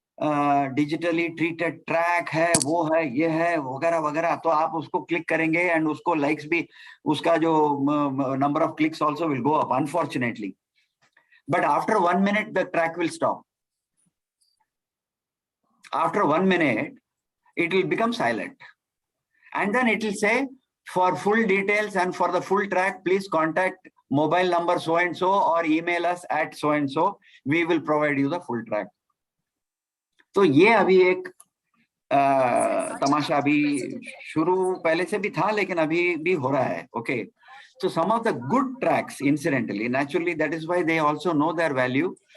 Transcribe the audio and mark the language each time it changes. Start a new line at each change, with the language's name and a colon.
Hindi: Digitally treated track है, वो है, ये है, वगैरह वगैरह, तो आप उसको क्लिक करेंगे एंड उसको लाइक्स भी, उसका जो
English: Number of clicks also will go up unfortunately, but after 1 minute the track will stop. After 1 minute it will become silent, and then it will say, for full details and for the full track please contact mobile number so and so or email us at so and so, we will provide you the full track.
Hindi: तो ये अभी एक तमाशा अभी शुरू पहले से भी था लेकिन अभी भी हो रहा है.
English: Okay, so some of the good tracks incidentally naturally that is why they also know their value.